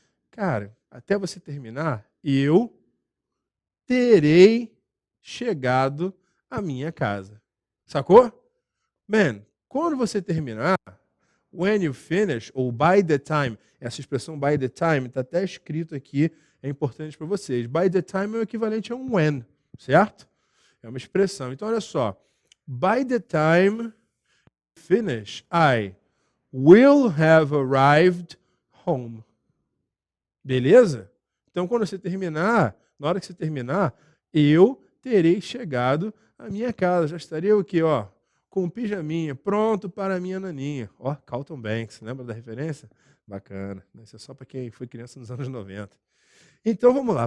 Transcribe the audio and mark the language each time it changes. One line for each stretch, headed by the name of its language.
Portuguese: Cara, até você terminar, eu terei chegado à minha casa. Sacou? Man, quando você terminar,
English: when you finish,
Portuguese: ou by the time, essa expressão by the time está até escrito aqui, é importante para vocês. By the time é o equivalente a um when, certo? É uma expressão. Então, olha só.
English: By the time finish, I will have arrived home.
Portuguese: Beleza? Então, quando você terminar, na hora que você terminar, eu terei chegado à minha casa. Já estaria o quê? Ó, com um pijaminha, pronto para a minha naninha. Ó, Carlton Banks, lembra da referência? Bacana. Isso é só para quem foi criança nos anos 90. Então, vamos lá.